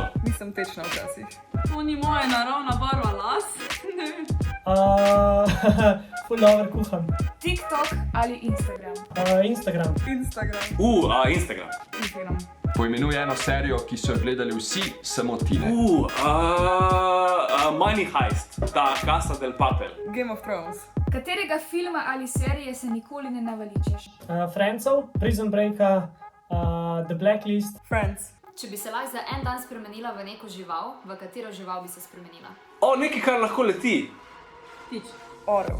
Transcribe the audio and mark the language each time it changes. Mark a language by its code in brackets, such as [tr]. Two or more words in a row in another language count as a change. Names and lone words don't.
[sl] Nisem tečna včasih. To ni moja naravna barva las. Ful dobro kuham. TikTok ali Instagram? Instagram. Instagram. Poimenuj eno serijo, ki so jo gledali vsi, samo ti ne. Money Heist, ta Casa del Papel. Game of Thrones. Katerega filma ali serije se nikoli ne naveličeš? Friendsov, Prison Breaka, The Blacklist. Friends. Če bi se lahko za en dan spremenila v neko žival, v katero žival bi se spremenila? Nekaj, kar lahko leti. Ptič. Orel.